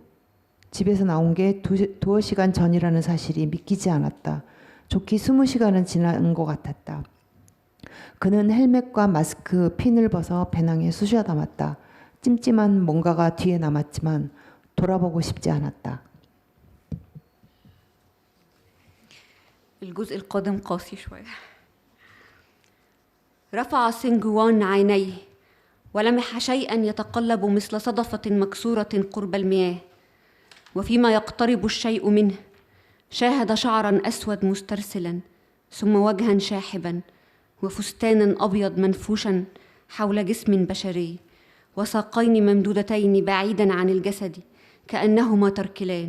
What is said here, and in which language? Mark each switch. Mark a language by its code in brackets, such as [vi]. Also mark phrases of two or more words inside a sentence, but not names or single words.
[ko] 집에서 나온 게 두어 시간 전이라는 사실이 믿기지 않았다. 좋게 20시간은 지난 것 같았다. 그는 헬멧과 마스크, 핀을 벗어 배낭에 쑤셔 담았다. 찜찜한 뭔가가 뒤에 남았지만 돌아보고 싶지 않았다. [ar] الجزء القادم قاسي شوية. رفع سينجوان عينيه ولمح شيئا يتقلب مثل صدفة مكسورة قرب المياه، وفيما يقترب الشيء منه شاهد شعرا أسود مسترسلا، ثم وجها شاحبا، وفستانا أبيض منفوشا حول جسم بشري، وساقين ممدودتين بعيدا عن الجسد كأنهما تركلان.